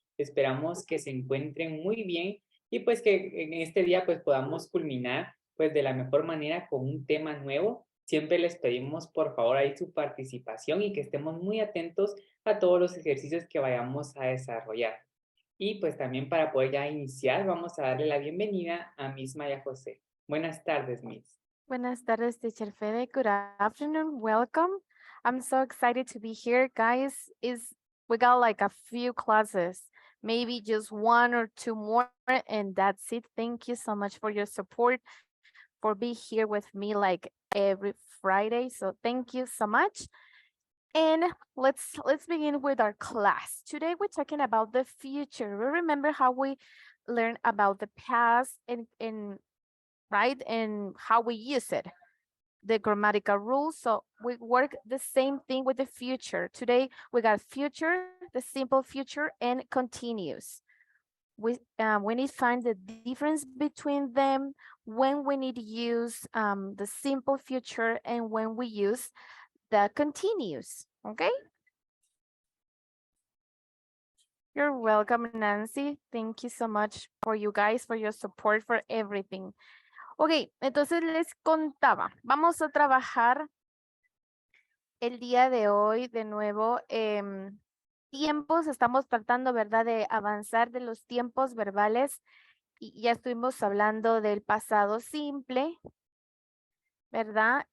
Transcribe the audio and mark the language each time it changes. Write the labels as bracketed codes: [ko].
[es] Esperamos que se encuentren muy bien y pues que en este día pues podamos culminar pues de la mejor manera con un tema nuevo. Siempre les pedimos por favor ahí su participación y que estemos muy atentos a todos los ejercicios que vayamos a desarrollar. Y pues también para poder ya iniciar vamos a darle la bienvenida a Miss Maya José. Buenas tardes, Miss. Buenas tardes, [en] Teacher Fede. Good afternoon. Welcome. I'm so excited to be here, guys. We got like a few classes, maybe just one or two more, and that's it. Thank you so much for your support, for being here with me like every Friday. So thank you so much. And let's begin with our class. Today we're talking about the future. We remember how we learned about the past and right? And how we use it, the grammatical rules. So we work the same thing with the future. Today we got future, the simple future, and continuous. We need to find the difference between them, when we need to use the simple future and when we use the continuous, okay? You're welcome, Nancy. Thank you so much for you guys, for your support, for everything. [es] Ok, entonces les contaba, vamos a trabajar el día de hoy de nuevo tiempos, estamos tratando, ¿verdad?, de avanzar de los tiempos verbales y ya estuvimos hablando del pasado simple, ¿verdad?